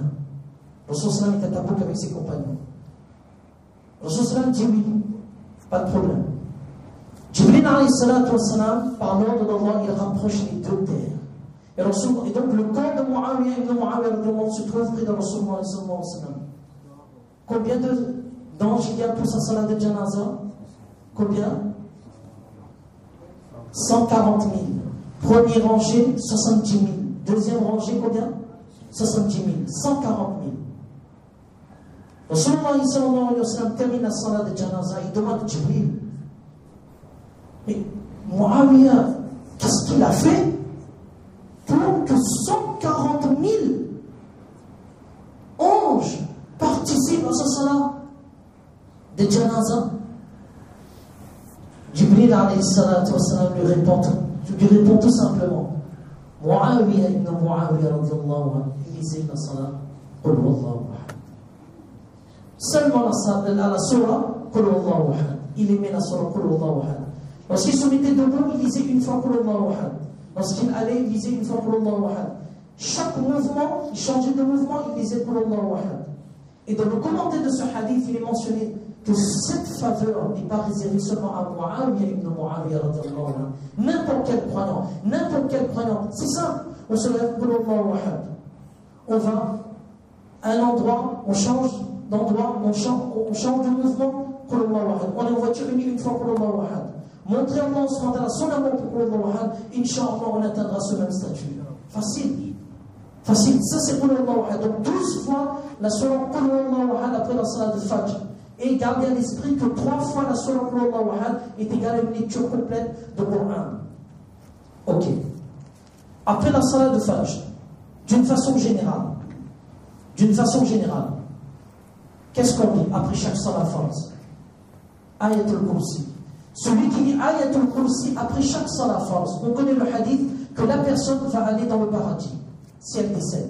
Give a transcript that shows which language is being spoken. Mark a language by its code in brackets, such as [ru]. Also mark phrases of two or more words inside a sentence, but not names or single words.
[fr] Rasulullah était à Tabouk avec ses compagnons. Rasulullah dit oui, pas de problème. Jibril [ar] alayhi salatu wa salam, [fr] par l'ordre d'Allah, il rapproche les deux terres. Et donc le corps de Muawiyah ibn Muawiyah se trouve près de Rasulullah [ar] sallallahu alayhi wa sallam. [fr] Combien d'anges il y a pour sa salat de janaza? Combien? 140 000. Première rangée, 70 000. Deuxième rangée, combien? 70 000. 140 000. Rasulullah [ar] sallallahu alayhi wa sallam [fr] termine la salat de janaza. Il demande à Jibril, mais Muawiyah, qu'est-ce qu'il a fait pour que 140 000 anges participent à sa salat de janaza? Jibril [ar] alayhi salatu wa salam [fr] lui répond tout simplement, Muawiyah ibn Muawiyah [ar] radiyallahu anhu, [fr] il disait la salat Qul huwallahu ahad. Seulement la surah Qul huwallahu ahad. Il aimait la surah Qul huwallahu ahad. Lorsqu'il se mettait debout, il disait une fois Qul huwallahu ahad. Lorsqu'il allait, il disait une fois Qul huwallahu ahad. Chaque mouvement, il changeait de mouvement, il disait Qul huwallahu ahad. Et dans le commentaire de ce hadith, il est mentionné que cette faveur n'est pas réservée seulement à Muawiyah ibn Muawiyah [ar] radiyallahu anhu. [fr] N'importe quel croyant, n'importe quel croyant, c'est ça. On se lève Qul huwallahu ahad. On va à un endroit, on change d'endroit, on change de mouvement, Qul huwallahu ahad. On est en voiture une fois Qul huwallahu ahad. Montrer à Allah son amour pour Qul huwallahu ahad, Inch'Allah, on atteindra ce même statut. Facile. Facile. Ça, c'est Qul huwallahu ahad. Donc 12 fois la surah Qul huwallahu ahad après la salat de Fajr. Et gardez à l'esprit que 3 fois la surah Qul huwallahu ahad est égale à une lecture complète de Coran. Ok. Après la salat de Fajr, d'une façon générale, qu'est-ce qu'on dit après chaque salat farz? Ayatul Kursi. Celui qui lit Ayatul Kursi après chaque salat farz, on connaît le hadith que la personne va aller dans le paradis si elle décède.